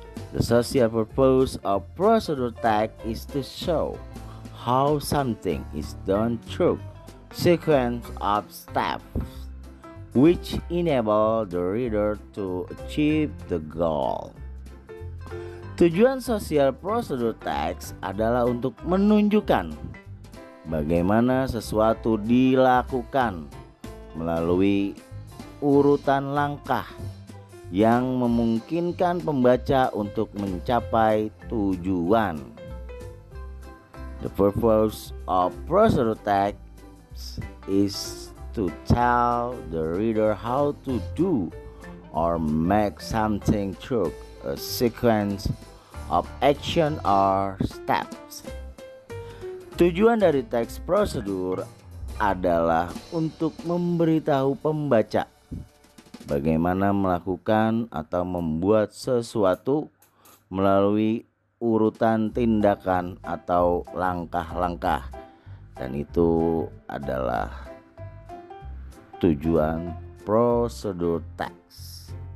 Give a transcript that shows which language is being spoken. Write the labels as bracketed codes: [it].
[en] The social purpose of procedure text is to show how something is done through sequence of steps which enable the reader to achieve the goal. [id] Tujuan sosial prosedur teks adalah untuk menunjukkan bagaimana sesuatu dilakukan melalui urutan langkah yang memungkinkan pembaca untuk mencapai tujuan. [en] The purpose of procedural text is to tell the reader how to do or make something through a sequence of action or steps. [id] Tujuan dari teks prosedur adalah untuk memberitahu pembaca bagaimana melakukan atau membuat sesuatu melalui urutan tindakan atau langkah-langkah, dan itu adalah tujuan prosedur teks.